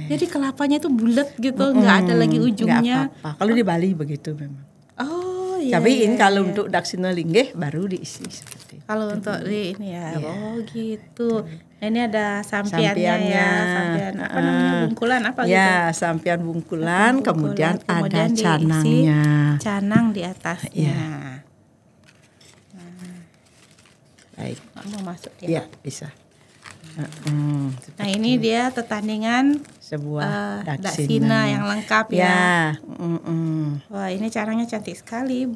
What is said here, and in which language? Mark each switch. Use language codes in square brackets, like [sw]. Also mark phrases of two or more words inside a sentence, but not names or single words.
[id] Jadi kelapanya itu bulat gitu, nggak ada lagi ujungnya. Nggak apa-apa. Kalau di Bali begitu memang. Tapi kalau untuk Daksina linggih baru diisi seperti itu. Kalau untuk di ini ya, gitu. Nah, ini ada sampiannya ya, sampian apa namanya, bungkulan apa gitu? Ya, sampian bungkulan, kemudian ada canangnya. Canang di atasnya. Baik. Mau masuk ya? Iya, bisa. Nah ini dia pertandingan sebuah Daksina yang lengkap ya. Wah ini caranya cantik sekali Bu.